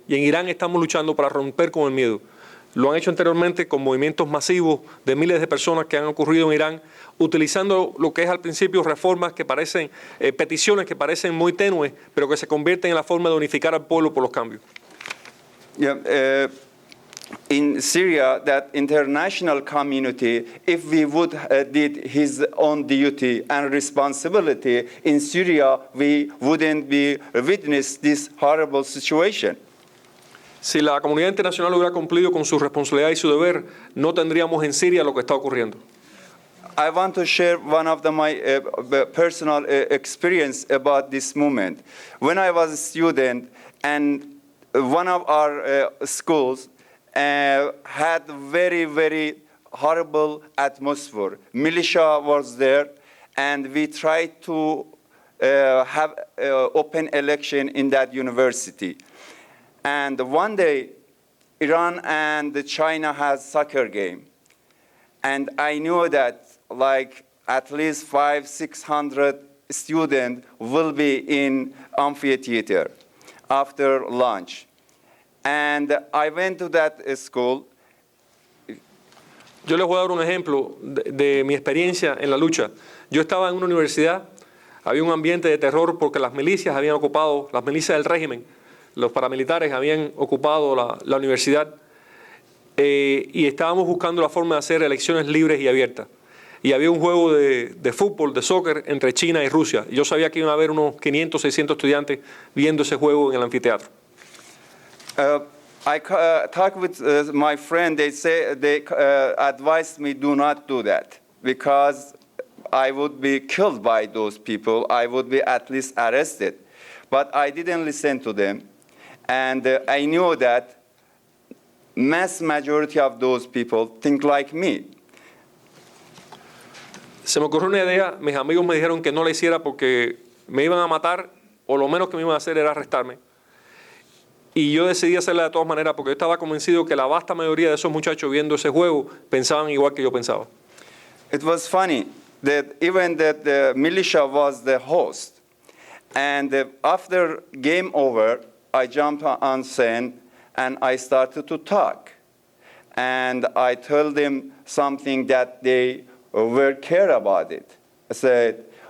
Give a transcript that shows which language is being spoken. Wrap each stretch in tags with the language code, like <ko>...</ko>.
<es>Y en Irán estamos luchando para romper con el miedo. Lo han hecho anteriormente con movimientos masivos de miles de personas que han ocurrido en Irán, utilizando lo que es al principio reformas que parecen, peticiones que parecen muy tenues, pero que se convierten en la forma de unificar al pueblo por los cambios.</es> <en>Yeah, in Syria, that international community, if we would did his own duty and responsibility in Syria, we wouldn't be witness this horrible situation.</en> <es>Si la comunidad internacional hubiera cumplido con su responsabilidad y su deber, no tendríamos en Siria lo que está ocurriendo.</es> <en>I want to share one of my personal experience about this movement. When I was a student, and one of our schools had very, very horrible atmosphere. Militia was there, and we tried to have open election in that university. And one day, Iran and China had soccer game. And I knew that like at least 500-600 students will be in amphitheater after lunch. And I went to that school.</en> <es>Yo les voy a dar un ejemplo de mi experiencia en la lucha. Yo estaba en una universidad, había un ambiente de terror porque las milicias habían ocupado, las milicias del régimen, los paramilitares habían ocupado la universidad, y estábamos buscando la forma de hacer elecciones libres y abiertas. Y había un juego de fútbol, de soccer, entre China y Rusia. Y yo sabía que iban a haber unos 500, 600 estudiantes viendo ese juego en el anfiteatro.</es> <en>I talked with my friend. They advised me do not do that because I would be killed by those people. I would be at least arrested. But I didn't listen to them. And I knew that mass majority of those people think like me.</en> <es>Se me ocurrió una idea, mis amigos me dijeron que no la hiciera porque me iban a matar, o lo menos que me iban a hacer era arrestarme. Y yo decidí hacerla de todas maneras porque yo estaba convencido que la vasta mayoría de esos muchachos viendo ese juego pensaban igual que yo pensaba.</es> <en>It was funny that even that the militia was the host. And after game over, I jumped on scene and I started to talk. And I told them something that they were care about it. I said,</en>